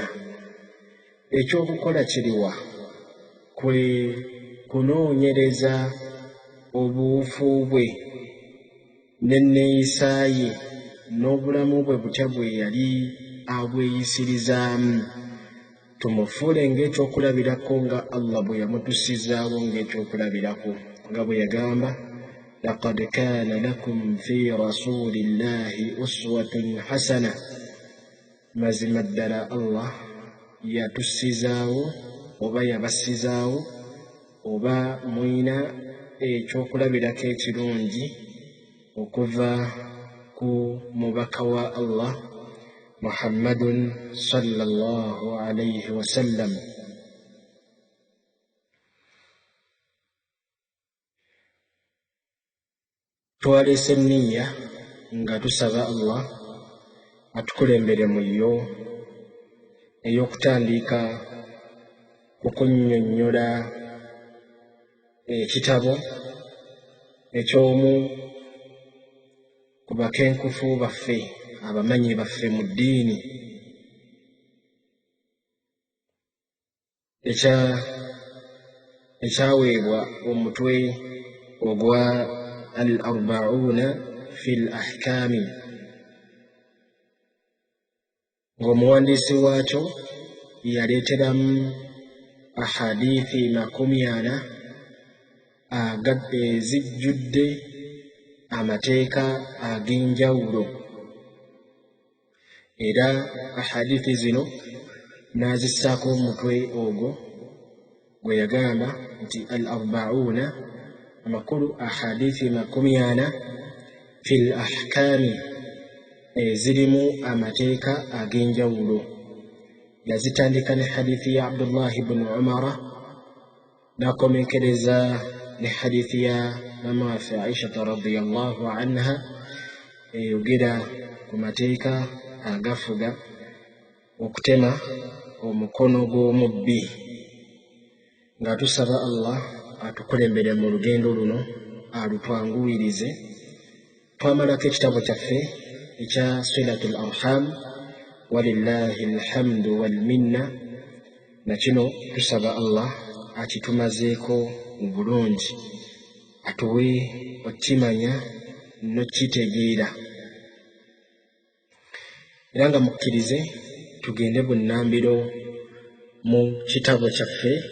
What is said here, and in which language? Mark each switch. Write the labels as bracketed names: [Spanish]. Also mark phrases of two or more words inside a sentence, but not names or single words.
[Ganda] Ekyokukola kiriwa? Kwe kunoonyereza obuufu bwe n'enneeyisa ye n'obulamu bwe butya bwe yali abweyisirizaamu, tumufuule ng'ekyokulabirako nga Allah bwe yamutussizaawo ng'ekyokulabirako, nga bwe yagamba [Arabic] لقد كان لكم في رسول الله أسوة حسنة. [Ganda] Mazima ddala Allah yatussizaawo oba yabassizaawo oba mwina ekyokulabirako ekirungi okuva ku mubaka wa Allah [Arabic] محمد صلى الله عليه وسلم. [Ganda] Twaleese enniya nga tusaba Allah atukulembere mu yo ey'okutandika okunnyonnyola ekitabo eky'omu ku bakenkufu baffe, abamanyi baffe mu ddiini, ekyaweebwa omutwe ogwa [Arabic] الأربعون في الأحكام, [Ganda] ng'omuwandiisi waakyo yaleeteramu ahadithi 40 ezijjudde amateeka ag'enjawulo, era ahadithi zino n'azissaako omutwe ogwo gwe yagamba nti al-arba'una, amakulu ahadithi 40 [Arabic] في الأحكام, [Ganda] ezirimu amateeka ag'enjawulo. Yazitandika ne hadithi ya Abdullah ibn Umara, n'akomekereza ne hadithi ya mama waffe Aisha [Arabic] رضي الله عنها [Ganda] eyogera ku mateeka agafuga okutema omukono gw'omubbi nga tusaba Allah atukulembere mu lugendo luno alutwanguwirize. Twamalako ekitabo kyaffe ekya Silatul Arham [Arabic] ولله الحمد والمنة, [Ganda] na kino tusaba Allah akitumazeeko mu bulungi, atuwe okimanya n'okitegeera, era nga mukkirize tugende bunnambiro mu kitabo kyaffe.